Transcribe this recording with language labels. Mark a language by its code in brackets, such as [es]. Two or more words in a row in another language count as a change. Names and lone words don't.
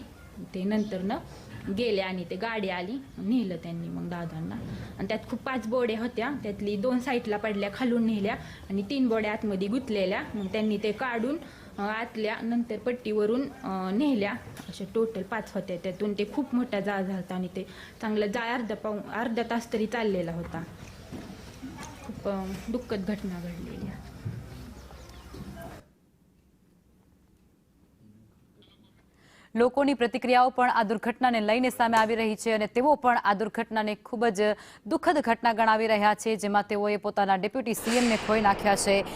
[mr] ते नंतरनं गेले आणि ते गाडी आली, नेलं त्यांनी मग दादांना आणि त्यात खूप 5 बोड्या होत्या, त्यातली 2 साईडला पडल्या, खालून नेल्या आणि 3 बोड्या आतमध्ये गुंतलेल्या, मग त्यांनी ते काढून आतल्या नंतर पट्टीवरून नेल्या, अशा टोटल 5 होत्या। त्यातून ते खूप मोठा जाळ झाला आणि ते चांगलं जाळ अर्धा तास तरी चाललेला होता। खूप दुःखद घटना घडलेली। [gu] લોકોની પ્રતિક્રિયાઓ પણ આ દુર્ઘટનાને લઈને સામે આવી રહી છે અને તેઓ પણ આ દુર્ઘટનાને ખૂબ જ દુઃખદ ઘટના ગણાવી રહ્યા છે, જેમાં તેઓએ પોતાના ડેપ્યુટી સીએમને ખોઈ નાખ્યા છે।